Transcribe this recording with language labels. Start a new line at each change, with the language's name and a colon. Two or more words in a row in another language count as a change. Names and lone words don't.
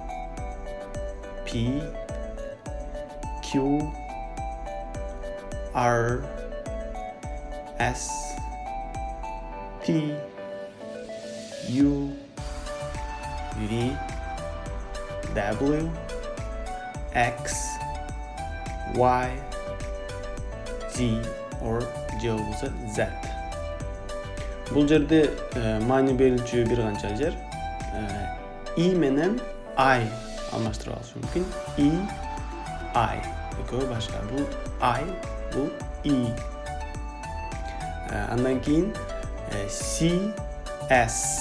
English: P, Q, R, S, T, U, V, W, X, Y, Z or Z.
Kyrgyz: Бул жерде маани берүүчү бир канча жер. I менен I алмаштырылышы мүмкүн. I, I. Экөө башка. Бул I, бул I. Андан кийин C, S.